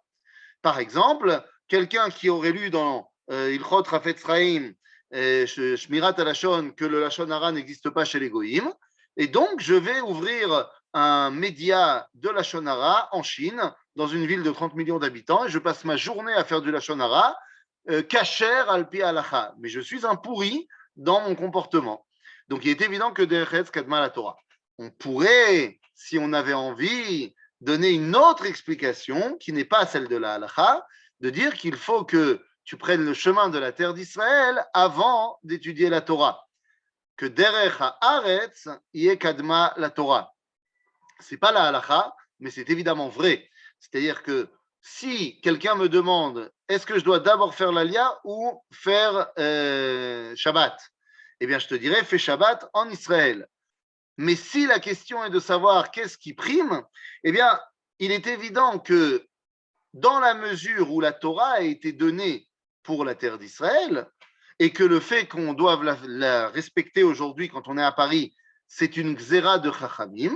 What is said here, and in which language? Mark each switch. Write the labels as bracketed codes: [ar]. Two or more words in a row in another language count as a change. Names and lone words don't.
[fr] Par exemple, quelqu'un qui aurait lu dans Ilchot Rafetz Chaim, Shmirat Alashon, que le [he] לשון הרע [fr] n'existe pas chez les Goïm, et donc je vais ouvrir un média de [he] לשון הרע [fr] en Chine, dans une ville de 30 millions d'habitants, et je passe ma journée à faire du [he] לשון הרע, כשר על פי הלכה. [fr] Mais je suis un pourri dans mon comportement. Donc il est évident que [he] דרך ארץ קדמה לתורה. [fr] On pourrait, si on avait envie, donner une autre explication qui n'est pas celle de la halacha, de dire qu'il faut que tu prennes le chemin de la terre d'Israël avant d'étudier la Torah. Que [he] דרך הארץ יה קדמה לתורה. [fr] C'est pas la halacha, mais c'est évidemment vrai. C'est-à-dire que si quelqu'un me demande est-ce que je dois d'abord faire l'Alia ou faire Shabbat, eh bien je te dirais fais Shabbat en Israël. Mais si la question est de savoir qu'est-ce qui prime, eh bien il est évident que dans la mesure où la Torah a été donnée pour la terre d'Israël et que le fait qu'on doive la respecter aujourd'hui quand on est à Paris, c'est une xéra de Chachamim.